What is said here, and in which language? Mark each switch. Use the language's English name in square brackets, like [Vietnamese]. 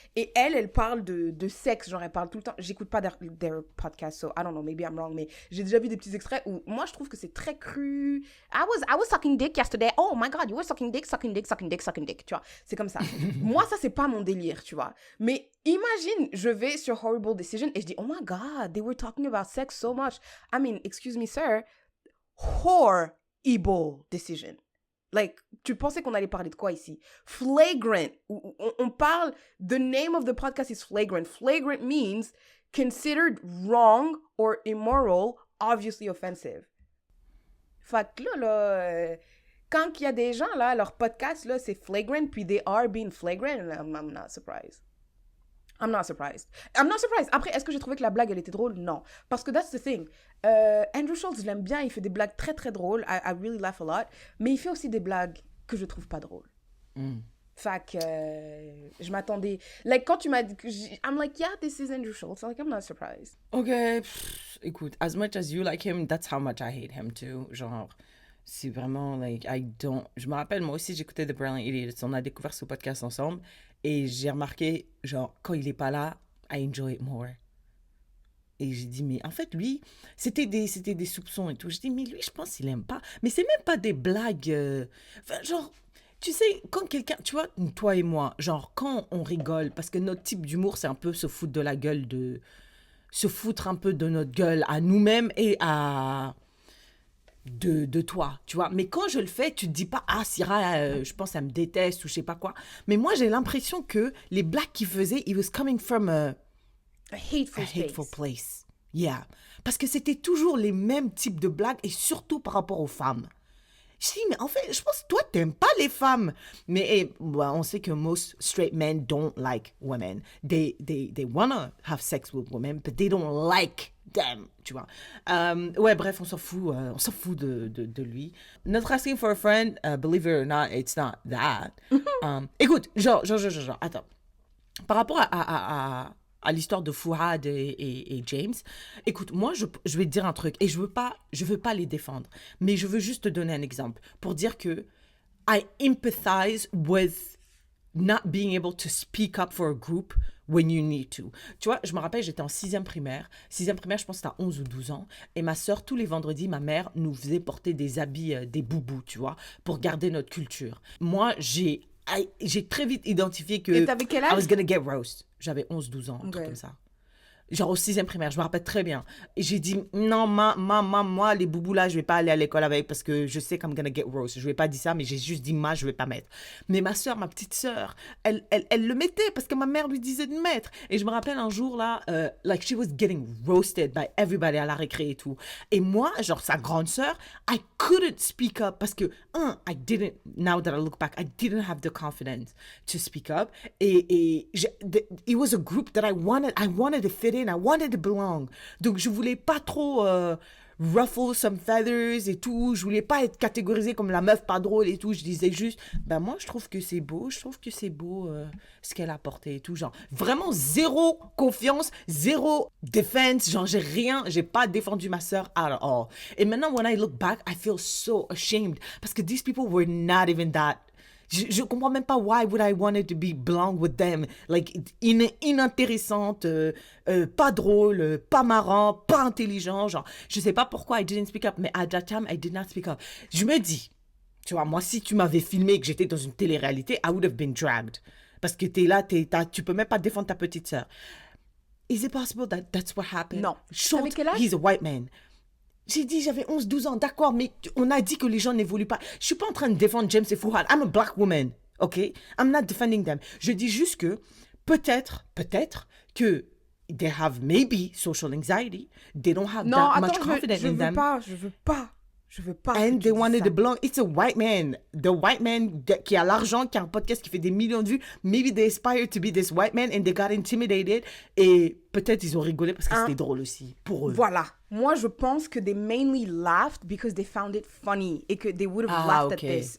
[French] Et elle parle de sexe, genre elle parle tout le temps. J'écoute pas [English] their podcast, so I don't know, maybe I'm wrong, [French] mais j'ai déjà vu des petits extraits où moi je trouve que c'est très cru. [English] I was sucking dick yesterday. Oh my god, you were sucking dick, [French] tu vois. C'est comme ça. Moi, ça, c'est pas mon délire, tu vois. Mais imagine, je vais sur Horrible Decision et je dis, [English] oh my god, they were talking about sex so much. I mean, excuse me, sir, horrible decision. [French] Like, tu pensais qu'on allait parler de quoi ici? [English] Flagrant. [French] On parle, [English] the name of the podcast is Flagrant. Flagrant means considered wrong or immoral, obviously offensive. [French] Fait que là, quand il y a des gens, là, leur podcast, là, c'est Flagrant, puis [English] they are being flagrant, I'm not surprised. [French] I'm not surprised. Après, est-ce que j'ai trouvé que la blague, elle était drôle? Non. Parce que [English] that's the thing. [French] Andrew Schulz, je l'aime bien. Il fait des blagues très, très drôles. [English] I really laugh a lot. [French] Mais il fait aussi des blagues que je trouve pas drôles. Fait que je m'attendais... Like, quand tu m'as dit... [English] I'm like, yeah, this is Andrew Schulz. Like, I'm not surprised. [French] Ok, écoute, [English] as much as you like him, that's how much I hate him too. [French] Genre, c'est vraiment, like, Je me rappelle, moi aussi, j'écoutais The Brilliant Idiots. On a découvert ce podcast ensemble. Et j'ai remarqué, genre, quand il est pas là, [English] I enjoy it more. [French] Et j'ai dit, mais en fait, lui, c'était des soupçons et tout. J'ai dit, mais lui, je pense qu'il aime pas. Mais c'est même pas des blagues... Enfin, genre, tu sais, quand quelqu'un... Tu vois, toi et moi, genre, quand on rigole, parce que notre type d'humour, c'est un peu se foutre de la gueule de... Se foutre un peu de notre gueule à nous-mêmes et à... De toi, tu vois. Mais quand je le fais, tu te dis pas, ah, Syrah, je pense, elle me déteste ou je sais pas quoi. Mais moi, j'ai l'impression que les blagues qu'il faisait, [English] it was coming from a hateful place. Yeah. [French] Parce que c'était toujours les mêmes types de blagues et surtout par rapport aux femmes. Je dis, mais en fait, je pense que toi, t'aimes pas les femmes. Mais on sait que [English] most straight men don't like women. They wanna have sex with women, but they don't like them, [French] tu vois. Ouais, bref, on s'en fout de lui. [English] Not asking for a friend, believe it or not, it's not that. [French] Écoute, genre, attends. Par rapport à l'histoire de Fouad et James, écoute, moi, je vais te dire un truc, et je veux pas les défendre, mais je veux juste te donner un exemple pour dire que [English] I empathize with not being able to speak up for a group when you need to. [French] Tu vois, je me rappelle, j'étais en 6e primaire. 6e primaire, je pense que c'était à 11 ou 12 ans. Et ma sœur, tous les vendredis, ma mère nous faisait porter des habits, des boubous, tu vois, pour garder notre culture. Moi, j'ai très vite identifié que Et t'avais quel âge? [English] I was gonna get roast. [French] J'avais 11-12 ans, un truc comme ça. Genre au 6e primaire, je me rappelle très bien. Et j'ai dit, non, moi, les boubous là, je vais pas aller à l'école avec parce que je sais qu' [English] I'm gonna get roast. [French] Je vais pas dire ça, mais j'ai juste dit, je vais pas mettre. Mais ma soeur, ma petite soeur, elle le mettait parce que ma mère lui disait de mettre. Et je me rappelle un jour là, [English] like she was getting roasted by everybody [French] à la récré et tout. Et moi, genre sa grande soeur, [English] I couldn't speak up [French] parce que, [English] now that I look back, I didn't have the confidence to speak up. It was a group that I wanted to fit in, I wanted to belong. [French] Donc je voulais pas trop [English] ruffle some feathers [French] et tout, je voulais pas être catégorisée comme la meuf pas drôle et tout, je disais juste, moi je trouve que c'est beau, ce qu'elle a porté et tout, genre vraiment zéro confiance, zéro defense, genre j'ai pas défendu ma sœur [English] at all. [French] Et maintenant [English] when I look back, I feel so ashamed [French] parce que [English] these people were not even that. [French] Je comprends même pas [English] why would I wanted to be belong with them. [French] Like, inintéressante, pas drôle, pas marrant, pas intelligent. Genre, je sais pas pourquoi [English] I didn't speak up, [French] mais [English] at that time, I did not speak up. [French] Je me dis, tu vois, moi, si tu m'avais filmé et que j'étais dans une télé-réalité, [English] I would have been dragged. [French] Parce que t'es là, tu peux même pas défendre ta petite sœur. [English] Is it possible that that's what happened? [French] Non. [English] Schultz, [French] Avec quel âge? [English] he's a white man. [French] J'ai dit, j'avais 11-12 ans, d'accord, mais on a dit que les gens n'évoluent pas. Je suis pas en train de défendre James et Fouad. [English] I'm a black woman, ok? I'm not defending them. [French] Je dis juste que peut-être que [English] they have maybe social anxiety. They don't have [French] Non, [English] that much [French] attends, [English] confidence in them. [French] je veux pas. [English] And they wanted to belong. It's a white man. The white man [French] qui a l'argent, qui a un podcast qui fait des millions de vues. [English] Maybe they aspire to be this white man and they got intimidated. [French] Et peut-être ils ont rigolé parce que c'était drôle aussi pour eux. Voilà. Moi, je pense que [English] they mainly laughed because they found it funny [French] et que [English] they would have laughed at this.